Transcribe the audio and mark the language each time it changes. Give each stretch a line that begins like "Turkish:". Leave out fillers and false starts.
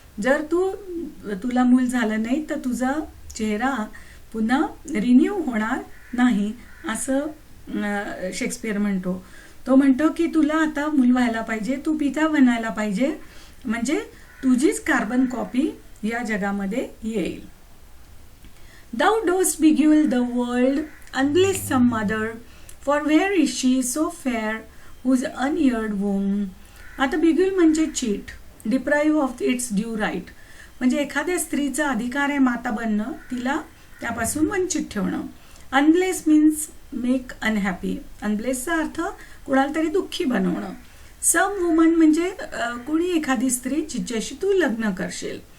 Marathi: जर तुला मूल झालं नाही तर तुझा चेहरा पुन्हा रिन्यू होणार नाही असं शेक्सपियर म्हणतो. तो म्हणतो की तुला आता मूल व्हायला पाहिजे, तू पिता बनायला पाहिजे, म्हणजे तुझीच कार्बन कॉपी या जगामध्ये येईल.
English: Thou dost beguile the world, unbless some mother, for where is she so fair whose uneared womb.
Marathi: आता बिग्युल म्हणजे cheat,
English: Deprive of its due right.
Marathi: म्हणजे एखाद्या स्त्रीचा अधिकार आहे माता बनणं, तिला त्यापासून वंचित ठेवणं.
English: Unbless means make unhappy.
Marathi: अनब्लेसचा अर्थ कुणाला तरी दुःखी बनवणं.
English: some woman
Marathi: म्हणजे कोणी एखादी स्त्री जिच्याशी तू लग्न करशील.